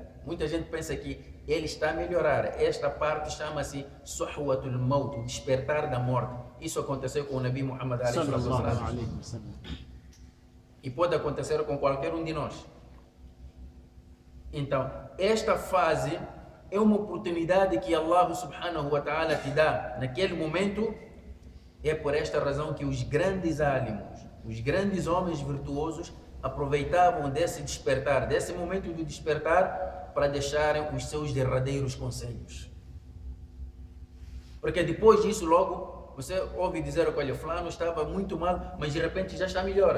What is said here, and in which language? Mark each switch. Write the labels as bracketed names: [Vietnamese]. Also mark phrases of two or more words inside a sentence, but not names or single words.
[Portuguese] Muita gente pensa que ele está a melhorar. Esta parte chama-se [Arabic] صحوة الموت, [Portuguese] o despertar da morte. Isso aconteceu com o Nabi Muhammad e pode acontecer com qualquer um de nós. Então, esta fase é uma oportunidade que [Arabic] الله سبحانه وتعالى [Portuguese] te dá naquele momento. É por esta razão que os grandes álimos, os grandes homens virtuosos aproveitavam desse despertar, desse momento do despertar, para deixarem os seus derradeiros conselhos. Porque depois disso logo, você ouve dizer, olha, fulano estava muito mal, mas de repente já está melhor.